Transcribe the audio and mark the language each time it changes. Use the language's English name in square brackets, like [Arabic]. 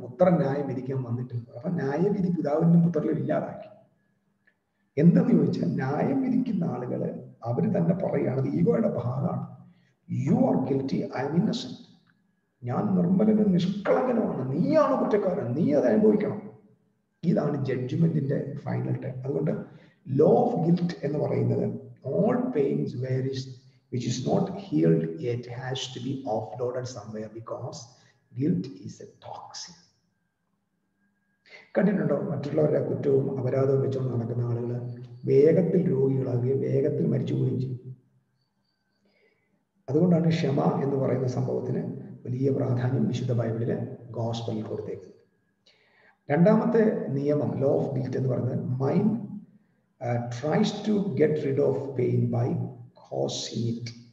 [Malayalam] പുത്രൻ ന്യായം വിധിക്കാൻ വന്നിട്ടുണ്ട്. അപ്പൊ ന്യായവിധി പിതാവിനും പുത്രനും ഇല്ലാതാക്കി. എന്തെന്ന് ചോദിച്ചാൽ, ന്യായം വിധിക്കുന്ന ആളുകള് അവര് തന്നെ പറയുകയാണ്, ഈഗോയുടെ ഭാഗമാണ്. [English] You are guilty, I am innocent. [Malayalam] ഞാൻ നിർമ്മലനും നിഷ്കളങ്കനുമാണ്, നീയാണ് കുറ്റക്കാരൻ, നീ അത് അനുഭവിക്കണം. ഇതാണ് ജഡ്ജ്മെന്റിന്റെ ഫൈനൽ ടൈം. അതുകൊണ്ട് ലോ ഓഫ് ഗിൽറ്റ് എന്ന് പറയുന്നത്, [English] all pains which is not healed yet has to be offloaded somewhere, because guilt is a toxin. [Malayalam] കണ്ടിട്ടുണ്ടോ? മറ്റുള്ളവരുടെ കുറ്റവും അപരാധവും വെച്ചുകൊണ്ട് നടക്കുന്ന ആളുകൾ വേഗത്തിൽ രോഗികളാകുകയും വേഗത്തിൽ മരിച്ചു പോവുകയും ചെയ്യും. അതുകൊണ്ടാണ് ക്ഷമ എന്ന് പറയുന്ന സംഭവത്തിന് വലിയ പ്രാധാന്യം വിശുദ്ധ ബൈബിളിലെ ഗോസ്പലിൽ കൊടുത്തേക്കുന്നത്. രണ്ടാമത്തെ നിയമം, ലോ ഓഫ് ഗിൽറ്റ് എന്ന് പറയുന്നത്, [English] Mind tries to get rid of pain by causing it.